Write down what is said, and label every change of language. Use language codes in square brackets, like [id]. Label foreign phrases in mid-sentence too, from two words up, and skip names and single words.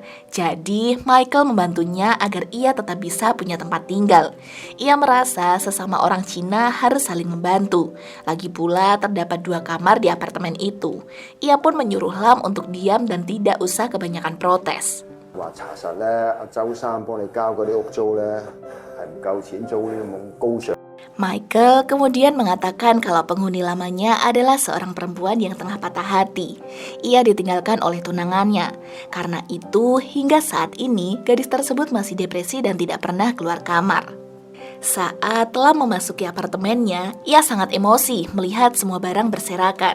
[id] Jadi Michael membantunya agar ia tetap bisa punya tempat tinggal. Ia merasa sesama orang Cina harus saling membantu. Lagi pula terdapat 2 kamar di apartemen itu. Ia pun menyuruh Lam untuk diam dan tidak usah kebanyakan protes. [yue] 話查實咧，阿周生幫你交嗰啲屋租咧，係唔夠錢租呢咁高尚。 [id] Michael kemudian mengatakan kalau penghuni lamanya adalah seorang perempuan yang tengah patah hati. Ia ditinggalkan oleh tunangannya. Karena itu, hingga saat ini, gadis tersebut masih depresi dan tidak pernah keluar kamar. Saat Lam memasuki apartemennya, ia sangat emosi melihat semua barang berserakan.